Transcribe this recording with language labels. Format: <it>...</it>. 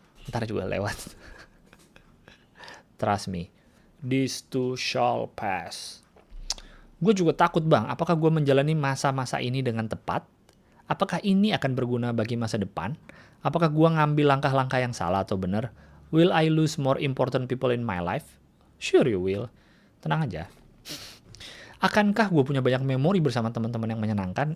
<id>Ntar juga lewat.</id> <en>Trust me. This too shall pass.</en> <id>Gue juga takut bang, apakah gue menjalani masa-masa ini dengan tepat? Apakah ini akan berguna bagi masa depan? Apakah gue ngambil langkah-langkah yang salah atau benar?</id> <en>Will I lose more important people in my life? Sure you will.</en> <id>Tenang aja. Akankah gue punya banyak memori bersama teman-teman yang menyenangkan?</id>